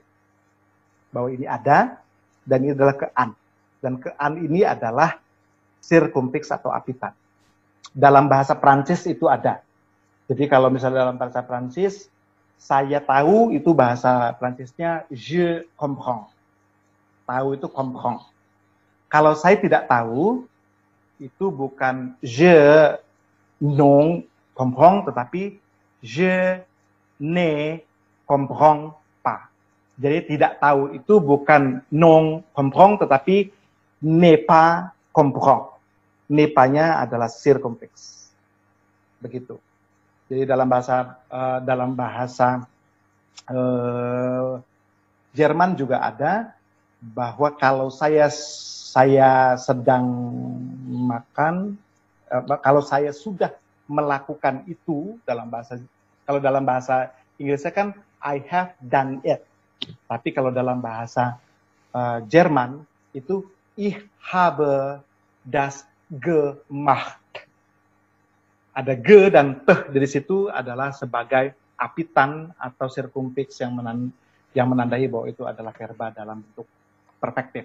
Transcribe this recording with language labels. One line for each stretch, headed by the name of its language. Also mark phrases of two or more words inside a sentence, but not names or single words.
Indonesian: Bahwa ini ada, dan ini adalah kean. Dan kean ini adalah circumfix atau apitat. Dalam bahasa Prancis itu ada. Jadi kalau misalnya dalam bahasa Prancis, saya tahu itu bahasa Prancisnya
French: je comprends.
Indonesian: Tahu itu comprends. Kalau saya tidak tahu, itu bukan
French: je non comprends,
Indonesian: tetapi
French: je ne comprends pas.
Indonesian: Jadi tidak tahu itu bukan
French: non comprends,
Indonesian: tetapi
French: ne pas comprends.
Indonesian: Ne-nya adalah circumfix. Begitu. Jadi dalam bahasa Jerman juga ada bahwa kalau saya sedang makan, kalau saya sudah melakukan itu dalam bahasa Inggrisnya kan
English: I have done it.
Indonesian: Tapi kalau dalam bahasa Jerman itu
German: ich habe das gemacht.
Indonesian: Ada ge dan teh dari situ adalah sebagai apitan atau circumfix yang menandai bahwa itu adalah verba dalam bentuk perfektif.